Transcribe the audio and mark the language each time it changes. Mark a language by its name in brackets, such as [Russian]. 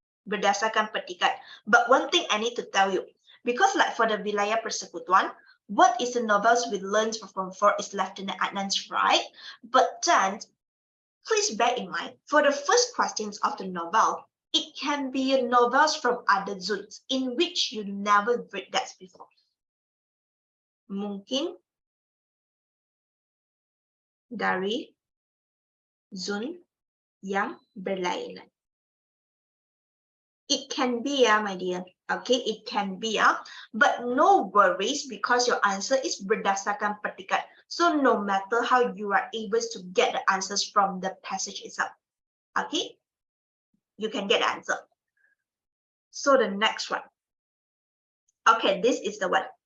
[Malay] Berdasarkan petikan. [English] But one thing I need to tell you, because like for the wilayah persekutuan, what is the novels we learned from 4 is Lieutenant Adnan's right? But then, please bear in mind, for the first questions of the novel, it can be novels from other zones in which you never read that before. [Malay] Mungkin dari zon yang berlainan. [English] It can be, my dear. Okay, it can be, but no worries because your answer is berdasarkan petikan. So no matter how you are able to get the answers from the passage itself, okay, you can get the answer. So the next one. Okay, this is the one.